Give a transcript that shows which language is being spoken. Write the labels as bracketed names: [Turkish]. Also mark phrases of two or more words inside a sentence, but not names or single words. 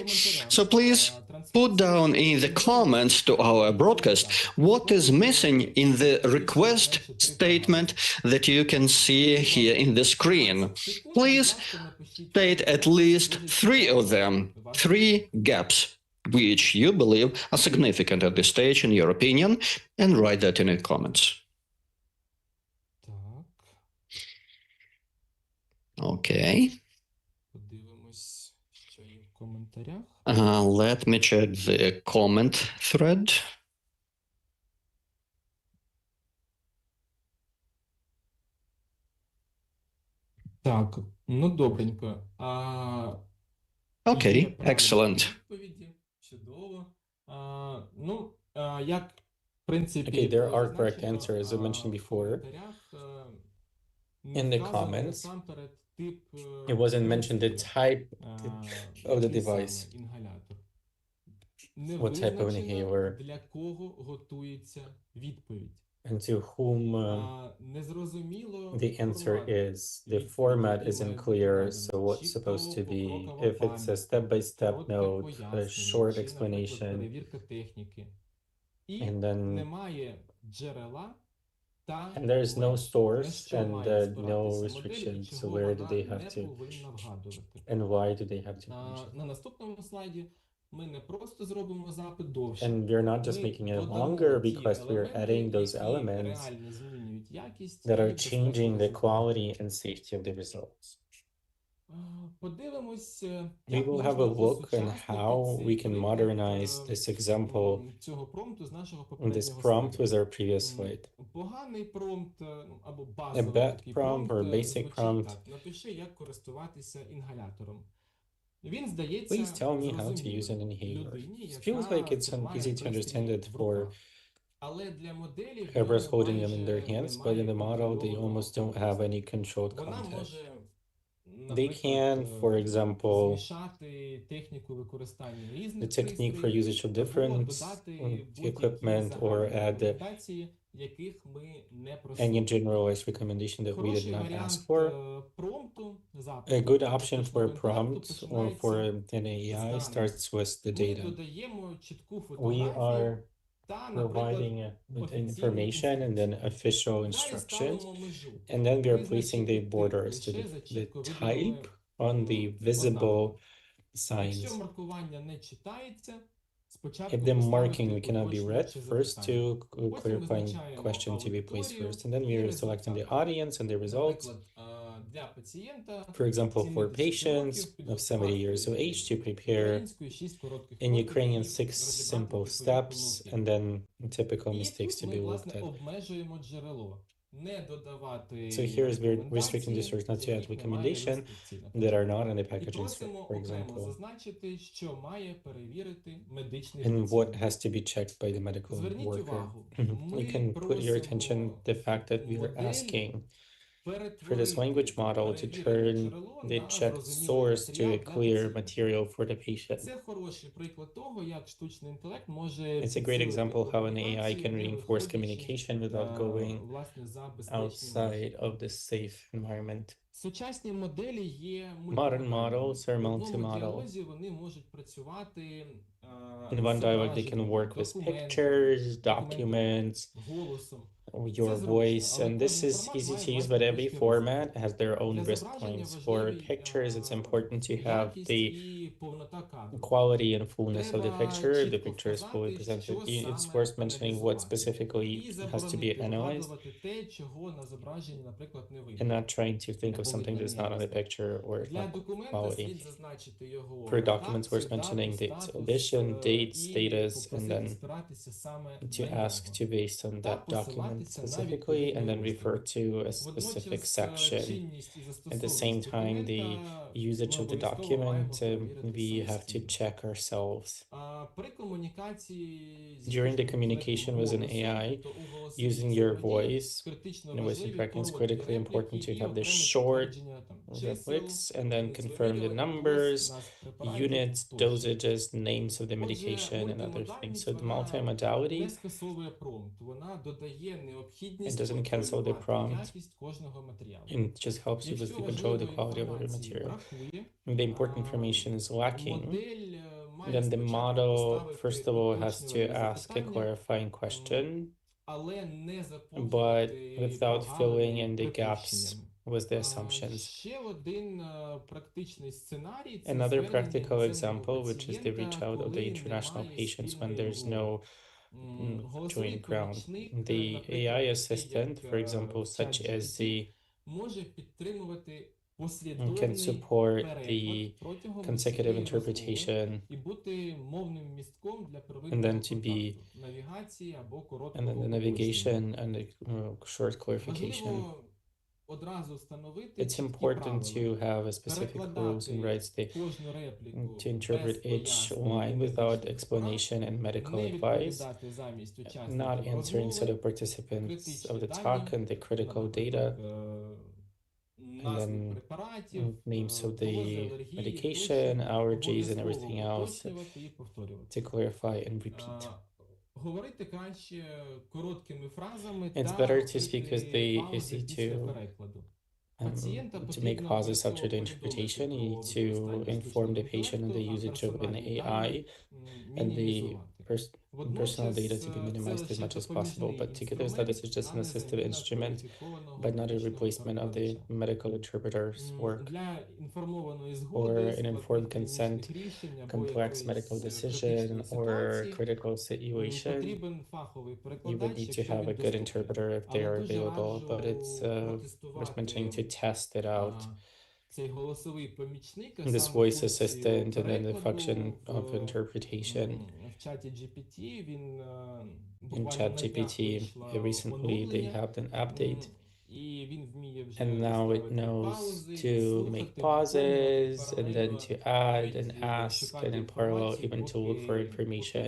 [English] So please put down in the comments to our broadcast what is missing in the request statement that you can see here in the screen. Please state at least 3 of them, 3 gaps, which you believe are significant at this stage in your opinion, and write that in the comments. [Ukrainian] Так, [English] Okay. [Ukrainian] подивимось, що є в коментарях. [English] Let me check the comment thread. [Ukrainian] Так, ну добренько. Є [English] Okay, [Ukrainian] правильні [English] excellent. [Ukrainian] відповіді. Чудово. Як, в принципі, [English] Okay, there are [Ukrainian] зазначено, [English] correct answers, as I mentioned [Ukrainian] в [English] before. [Ukrainian] коментарях, не [English] In the [Ukrainian] вказано [English] comments, [Ukrainian] насамперед тип, [English] It wasn't mentioned the [Ukrainian] пристрою, [English] type of the [Ukrainian] який саме [English] device, [Ukrainian] інгалятор. Не [English] what type of [Ukrainian] визначено, [English] inhaler, [Ukrainian] для кого готується відповідь. [English] and to whom [Ukrainian] Незрозуміло [English] the answer [Ukrainian] формат [English] is. The [Ukrainian] відповіді [English] format [Ukrainian] має [English] isn't [Ukrainian] бути [English] clear, [Ukrainian] вказаний. [English] so what's [Ukrainian] Чітко, [English] supposed to be, [Ukrainian] покрокова [English] if it's a [Ukrainian] пам'ять, [English] step-by-step [Ukrainian] коротке [English] note, a [Ukrainian] пояснення [English] short [Ukrainian] чи, наприклад, [English] explanation, [Ukrainian] перевірка техніки. І [English] and then [Ukrainian] немає джерела та [English] and there's no [Ukrainian] меж, на [English] source [Ukrainian] що [English] and [Ukrainian] має [English] no [Ukrainian] спиратися модель і [English] restrictions. So [Ukrainian] чого [English] where do [Ukrainian] вона [English] they have [Ukrainian] не [English] to, [Ukrainian] повинна вгадувати. [English] and why do they have to mention? [Ukrainian] На наступному слайді ми не просто зробимо запит довше, [English] And we're not just [Ukrainian] ми [English] making it [Ukrainian] додамо [English] longer [Ukrainian] ті [English] because we're [Ukrainian] елементи, [English] adding those [Ukrainian] які [English] elements [Ukrainian] реально змінюють якість [English] that [Ukrainian] і [English] are [Ukrainian] безпеку [English] changing the [Ukrainian] результату. [English] quality and safety of the results. [Ukrainian] Подивимось, [English] We [Ukrainian] як [English] will [Ukrainian] можна [English] have a look on [Ukrainian] осучаснити [English] how [Ukrainian] цей [English] we can [Ukrainian] приклад, [English] modernize this example, [Ukrainian] цього промпту з нашого [English] this [Ukrainian] попереднього [English] prompt [Ukrainian] слайду. [English] with our previous slide. [Ukrainian] Поганий промпт, або [English] A [Ukrainian] базовий [English] bad [Ukrainian] такий [English] prompt [Ukrainian] промпт [English] or basic [Ukrainian] звучить [English] prompt. [Ukrainian] так: напиши, як користуватися інгалятором. Він здається [English] Please tell me how to use an [Ukrainian] зрозумілим [English] inhaler. [Ukrainian] людині, [English] It feels [Ukrainian] яка [English] like it's [Ukrainian] тримає [English] easy to [Ukrainian] пристрій [English] understand it [Ukrainian] в [English] for [Ukrainian] руках. Але для моделі в [English] whoever's [Ukrainian] ньому [English] holding them in their [Ukrainian] майже [English] hands, but in the [Ukrainian] немає [English] model, they [Ukrainian] контрольованого [English] almost don't have [Ukrainian] контексту. [English] any controlled [Ukrainian] Вона [English] context. [Ukrainian] може, [English] They can, for example, [Ukrainian] змішати техніку використання [English] the [Ukrainian] різних [English] technique for [Ukrainian] пристроїв [English] usage of [Ukrainian] або [English] different [Ukrainian] додати будь-які [English] equipment or [Ukrainian] загальні [English] add [Ukrainian] рекомендації, яких ми не [English] any [Ukrainian] просили. [English] generalized recommendation that we did [Ukrainian] Хороший [English] not [Ukrainian] варіант [English] ask for. [Ukrainian] промпту, [English] A [Ukrainian] запиту [English] good [Ukrainian] до [English] option for a [Ukrainian] штучного інтелекту [English] prompt or for [Ukrainian] починається [English] an AI [Ukrainian] з даних. [English] starts with the [Ukrainian] Ми [English] data. [Ukrainian] додаємо чітку [English] We [Ukrainian] фотографію [English] are [Ukrainian] та, наприклад, [English] providing with [Ukrainian] офіційні [English] information and then [Ukrainian] інструкції. [English] official [Ukrainian] Далі [English] instructions, [Ukrainian] ставимо межу. [English] and then we are placing [Ukrainian] Визначити [English] the [Ukrainian] тип [English] borders to [Ukrainian] лише за [English] the [Ukrainian] чітко [English] type [Ukrainian] виданими [English] on the visible [Ukrainian] Якщо [English] signs. [Ukrainian] маркування не читається, спочатку [English] If the marking [Ukrainian] поставити [English] cannot be read, [Ukrainian] уточнююче [English] first [Ukrainian] запитання. [English] to [Ukrainian] Потім [English] clarifying [Ukrainian] визначаємо [English] question to be placed [Ukrainian] аудиторію [English] first, and then [Ukrainian] і [English] we are selecting the [Ukrainian] результат. [English] audience and the results. [Ukrainian] Наприклад, для пацієнта [English] For example, for [Ukrainian] 70 [English] patients [Ukrainian] років [English] of 70 years of age to prepare [Ukrainian] українською 6 коротких [English] in [Ukrainian] кроків [English] Ukrainian [Ukrainian] і [English] 6 [Ukrainian] розібрати [English] simple [Ukrainian] типові [English] steps, [Ukrainian] помилки. [English] and then typical [Ukrainian] І [English] mistakes to [Ukrainian] тут [English] be [Ukrainian] ми, [English] looked [Ukrainian] власне, [English] at. [Ukrainian] обмежуємо джерело. Не додавати [English] So here is we're restricting the [Ukrainian] рекомендації, [English] source not [Ukrainian] з [English] to add [Ukrainian] яких немає [English] recommendation [Ukrainian] рестрикцій, [English] that [Ukrainian] наприклад. [English] are not in the [Ukrainian] І [English] packaging, [Ukrainian] просимо [English] for [Ukrainian] окремо [English] example, [Ukrainian] зазначити, що має перевірити медичний [English] and what [Ukrainian] працівник. [English] has to be checked by the medical [Ukrainian] Зверніть [English] worker. [Ukrainian] увагу, [English] You [Ukrainian] ми [English] can put your attention [Ukrainian] просимо [English] the fact that we are [Ukrainian] модель [English] asking for this [Ukrainian] перетворити [English] language model to [Ukrainian] перевірене [English] turn [Ukrainian] джерело [English] the [Ukrainian] на [English] checked [Ukrainian] зрозумілий [English] source to [Ukrainian] матеріал [English] a [Ukrainian] для [English] clear [Ukrainian] пацієнта. [English] material for the patient. [Ukrainian] Це хороший приклад того, як штучний інтелект може [English] It's a great [Ukrainian] підсилити [English] example how an AI [Ukrainian] комунікацію, [English] can [Ukrainian] не [English] reinforce [Ukrainian] виходячи, [English] communication without going [Ukrainian] власне, за безпечні межі. [English] outside of the safe environment. [Ukrainian] Сучасні моделі є [English] Modern [Ukrainian] мультимодальними. [English] models are [Ukrainian] В одному [English] multimodal. [Ukrainian] діалозі вони можуть працювати [English] In one [Ukrainian] з [English] dialogue, they can [Ukrainian] зображенням, [English] work with [Ukrainian] документами, [English] pictures, [Ukrainian] документами, [English] documents, [Ukrainian] голосом. [English] your [Ukrainian] зручно, [English] voice, [Ukrainian] але [English] and this [Ukrainian] кожен [English] is [Ukrainian] формат [English] easy [Ukrainian] має [English] to use, [Ukrainian] власні [English] but every [Ukrainian] точки [English] format [Ukrainian] ризику. [English] has their own [Ukrainian] Для [English] risk [Ukrainian] зображення [English] points. For [Ukrainian] важливий [English] pictures, it's important to have [Ukrainian] якість [English] the [Ukrainian] і повнота кадру. [English] quality and fullness of the [Ukrainian] Треба [English] picture. The [Ukrainian] чітко [English] picture is fully [Ukrainian] вказати, що [English] presented. It's [Ukrainian] саме [English] worth mentioning what [Ukrainian] аналізувати. [English] specifically [Ukrainian] І [English] has to be [Ukrainian] заборонити [English] analyzed, [Ukrainian] вгадувати те, чого на зображенні, наприклад, не [English] and [Ukrainian] видно. [English] not trying to think of something that's not on the picture or [Ukrainian] Для [English] not [Ukrainian] документа [English] quality. [Ukrainian] слід зазначити його [English] For documents, worth [Ukrainian] редакцію, [English] mentioning [Ukrainian] дату, [English] the [Ukrainian] статус, [English] edition, date, [Ukrainian] і [English] status, and [Ukrainian] попросити [English] then [Ukrainian] спиратися саме [English] to [Ukrainian] на [English] ask [Ukrainian] нього. [English] to based on [Ukrainian] Та [English] that document [Ukrainian] посилатися на [English] specifically, and then [Ukrainian] відповідний [English] refer to a specific [Ukrainian] Водночас, [English] section. [Ukrainian] чинність і [English] At the [Ukrainian] застосовність [English] same time, the [Ukrainian] документа [English] usage [Ukrainian] ми [English] of the [Ukrainian] обов'язково маємо [English] document, [Ukrainian] перевірити [English] we have to [Ukrainian] самостійно. [English] check ourselves. [Ukrainian] При комунікації зі [English] During the [Ukrainian] штучним [English] communication [Ukrainian] інтелектом [English] with an [Ukrainian] голосом, [English] AI, [Ukrainian] тобто у [English] using your voice in voice interaction is critically important to have the short replics and then confirm the numbers, units, dosages, names of the medication, and other things. So the multimodality, [Ukrainian] не скасовує промпт, вона додає [English] it [Ukrainian] необхідність [English] doesn't cancel the [Ukrainian] контролювати [English] prompt, [Ukrainian] якість кожного матеріалу. [English] and it just helps you with [Ukrainian] Якщо [English] the control of the [Ukrainian] важливої [English] quality of every [Ukrainian] інформації [English] material. [Ukrainian] бракує, [English] If the important information is lacking, [Ukrainian] модель має [English] then the [Ukrainian] спочатку [English] model, [Ukrainian] поставити [English] first of all, has to [Ukrainian] уточнювальне [English] ask a [Ukrainian] запитання, [English] clarifying question, [Ukrainian] але не [English] but [Ukrainian] заповнювати [English] without filling [Ukrainian] прогалини [English] in the gaps [Ukrainian] припущенням. [English] with the assumptions. [Ukrainian] Ще один практичний сценарій – це [English] Another [Ukrainian] звернення [English] practical [Ukrainian] іноземного [English] example, which is the reach [Ukrainian] пацієнта, [English] out of the [Ukrainian] коли [English] international [Ukrainian] немає [English] patients when [Ukrainian] спільної [English] there's [Ukrainian] мови. [English] no [Ukrainian] Голосовий [English] joint ground. [Ukrainian] помічник, [English] The [Ukrainian] наприклад, [English] AI [Ukrainian] такий [English] assistant, [Ukrainian] як [English] for example, such as [Ukrainian] ChatGPT, [English] the [Ukrainian] може підтримувати [English] can [Ukrainian] послідовний [English] support [Ukrainian] переклад [English] the [Ukrainian] протягом [English] consecutive [Ukrainian] всієї розмови [English] interpretation, [Ukrainian] і бути мовним містком для [English] and [Ukrainian] первинного [English] then to be, [Ukrainian] контакту, навігації або [English] and [Ukrainian] короткого [English] then the [Ukrainian] уточнення. [English] navigation and the short clarification. [Ukrainian] Важливо одразу встановити [English] It's [Ukrainian] чіткі [English] important to [Ukrainian] правила. [English] have a specific rules and rights [Ukrainian] Кожну репліку [English] to interpret [Ukrainian] без [English] each [Ukrainian] пояснень [English] line [Ukrainian] і [English] without [Ukrainian] медичних [English] explanation and medical [Ukrainian] не [English] advice, [Ukrainian] відповідати замість учасників [English] not answering instead [Ukrainian] розмови, [English] of participants [Ukrainian] критичні [English] of the [Ukrainian] дані, [English] talk and the critical data, [Ukrainian] назви [English] then [Ukrainian] препаратів, [English] names of [Ukrainian] дози, [English] the [Ukrainian] алергії, [English] medication, [Ukrainian] тощо, [English] allergies, and [Ukrainian] обов'язково [English] everything else [Ukrainian] уточнювати і повторювати. [English] to clarify and repeat. [Ukrainian] Говорити краще короткими фразами [English] It's [Ukrainian] та [English] better to speak with [Ukrainian] робити [English] the [Ukrainian] паузи [English] easy [Ukrainian] після [English] to [Ukrainian] перекладу. [English] to make pauses after the interpretation. You need to inform the patient on the usage of an AI and the personal data to be minimized as much as possible. But together that this is just an assistive instrument, but not a replacement of the medical interpreter's work. Or an informed consent, complex medical decision, or critical situation, you would need to have a good interpreter if they are available, but it's worth mentioning to test it out. [Ukrainian] Цей голосовий помічник, [English] This voice assistant and then the function of interpretation. [Ukrainian] В чаті GPT він [English] In ChatGPT, recently they have an update, [Ukrainian] і він вміє вже [English] and now it knows to make pauses and then to add and ask, and in parallel even to look for information.